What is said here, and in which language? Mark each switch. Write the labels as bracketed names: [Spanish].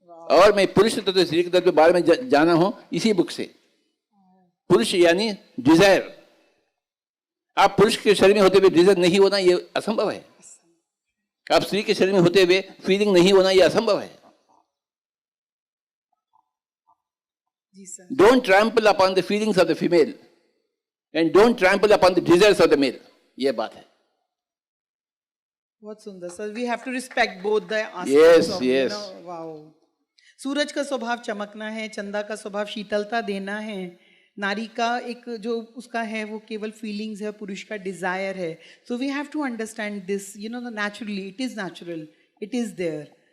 [Hindi] और मैं पुरुष तत्व स्त्री तत्व के बारे में जाना हूं इसी बुक से. पुरुष यानी डिजायर. आप पुरुष के शरीर में होते हुए डिजायर नहीं होना ये असंभव है. आप स्त्री के शरीर में होते हुए फीलिंग नहीं होना ये असंभव है. [English] Don't trample upon the feelings of the female and don't trample upon the desires of the male. [Hindi] ये बात है. बहुत सुंदर sir. [English] We have to respect both the Yes, yes. Wow. [Hindi] सूरज का स्वभाव चमकना है, चंदा का स्वभाव शीतलता देना है, नारी का एक जो उसका है वो केवल फीलिंग्स है, पुरुष का डिजायर है. [English] So we have to understand this naturally. It is natural, it is there.